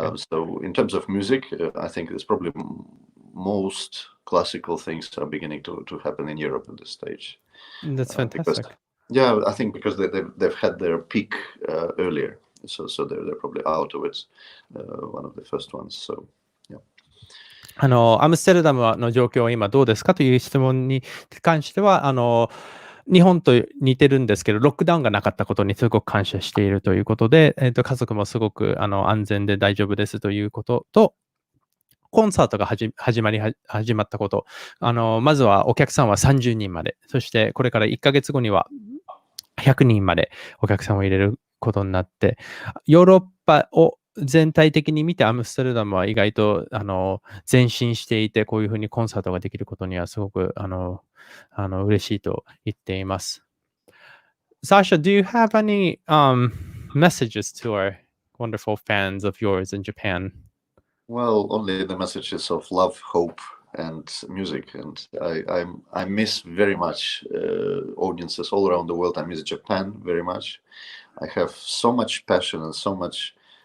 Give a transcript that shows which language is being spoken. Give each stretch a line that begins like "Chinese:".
English: So in terms of music, I think it's probably most classical things are beginning to happen in Europe at this stage. That's fantastic. I think because they've had their peak earlier, so they're probably out of it, one of the first ones. So yeah.
Japanese: アムステルダムの状況は今どうですかという質問に関しては日本と似てるんですけど、ロックダウンがなかったことにすごく感謝しているということで、家族もすごく安全で大丈夫ですということと、コンサートが始まったこと、まずはお客さんは30人まで、そしてこれから1ヶ月後には100人までお客さんを入れることになって、ヨーロッパを全体的に見てアムステルダムは意外と前進していて、こういうふうにコンサートができることにはすごく嬉しいと言っています。
English: Sasha, do you have any messages to our wonderful fans of yours in Japan? Well, only the messages of love, hope, and music. And I miss very much audiences all around the world. I miss Japan very much. I have so much passion and so much